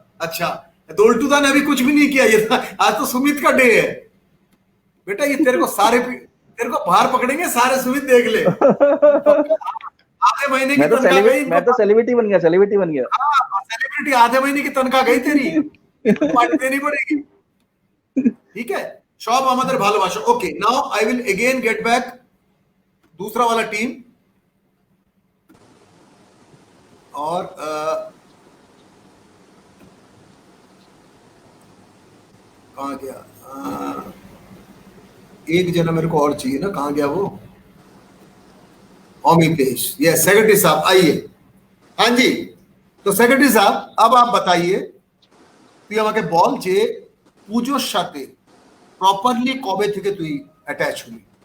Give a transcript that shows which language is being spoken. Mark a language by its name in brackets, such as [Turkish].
[Hindi] अच्छा, दोल्टू दा ने अभी कुछ भी नहीं किया, ये आज तो सुमित का डे है बेटा। ये तेरे को बाहर पकड़ेंगे सारे। सुमित देख ले, आधे महीने की तनख्वाह गई। मैं तो सेलिब्रिटी बन गया, सेलिब्रिटी बन गया। हाँ, सेलिब्रिटी, आधे महीने की तनख्वाह गई तेरी। पार्टी देनी पड़ेगी। ठीक है, [Bangla] সব আমাদের ভালোবাসা। [English] okay, now I will again get back [Hindi] दूसरा वाला [English] Team. [Hindi] और कहाँ गया? एक जना मेरे को और चाहिए ना, कहाँ गया वो? अमितेश, ये सेक्रेटरी साहब आइए। हाँ जी, तो सेक्रेटरी साहब अब आप बताइए, [Bangla] তুই আমাকে বল যে পুজোর সাথে প্রপারলি কবে থেকে তুই অ্যাটাচ হলি?